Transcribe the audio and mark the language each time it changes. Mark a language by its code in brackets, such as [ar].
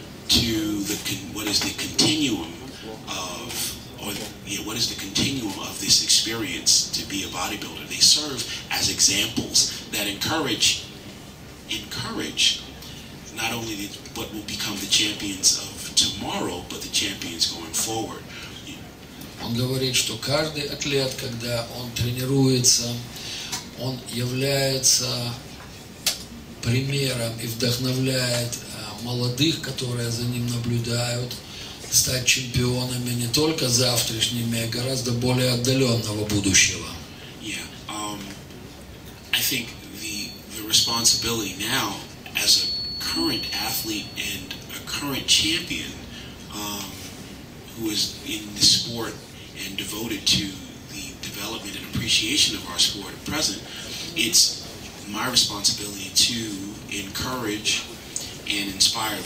[en] to what is the continuum of this experience to be a bodybuilder. They serve as examples that encourage not only what will become the champions of tomorrow, but the champions going forward. [ru] Он говорит, что каждый атлет, когда он тренируется, он является примером и вдохновляет молодых, которые за ним наблюдают, стать чемпионами не только завтрашними, а гораздо более отдаленного будущего. [en] Yeah, I think the responsibility now as a current athlete and a current champion who is in the sport and devoted to the development and appreciation of our sport at present, it's my responsibility to encourage and inspire.